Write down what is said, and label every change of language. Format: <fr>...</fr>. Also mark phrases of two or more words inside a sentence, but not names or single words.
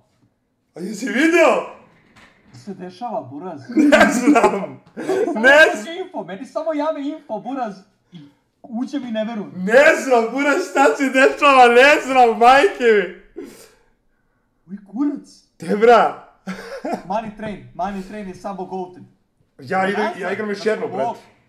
<sr>A jesi video? Što se dešava, buraz? Ne znam. Meni samo jave info, buraz. I uđem i ne verujem. Ne znam, buraz, šta se dešava, ne znam, majke mi. Uj, kurac. Te, bra. Money train je samo golden. Ja igram još jednu, brate.</sr>